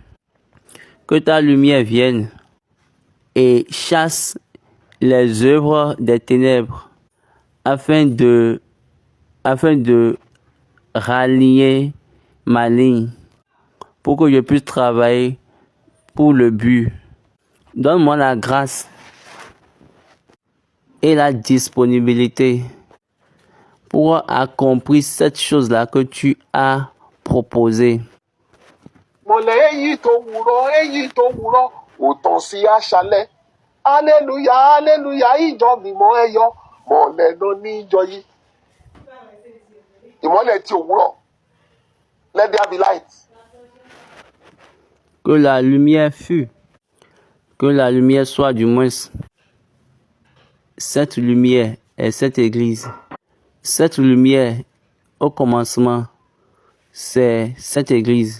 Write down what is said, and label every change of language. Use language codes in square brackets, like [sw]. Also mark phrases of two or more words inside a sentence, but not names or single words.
[fr] Que ta lumière vienne et chasse les œuvres des ténèbres afin de rallier ma ligne pour que je puisse travailler pour le but. Donne-moi la grâce et la disponibilité pour accomplir cette chose-là que tu as proposée. [yo] Mọ̀lẹ́ èyí tó wúrọ̀ ò tàn sí àṣálẹ́. Hallelujah, hallelujah, ìjọ mímọ́ ẹ yọ̀. Mọ̀lẹ́ ló ní ìjọ yìí. Ìmọ́lẹ̀ tí òwúrọ̀. [en] Let there be light. [fr] Que la lumière fût. Que la lumière soit du moins. Cette lumière est cette église. Cette lumière, au commencement, c'est cette église.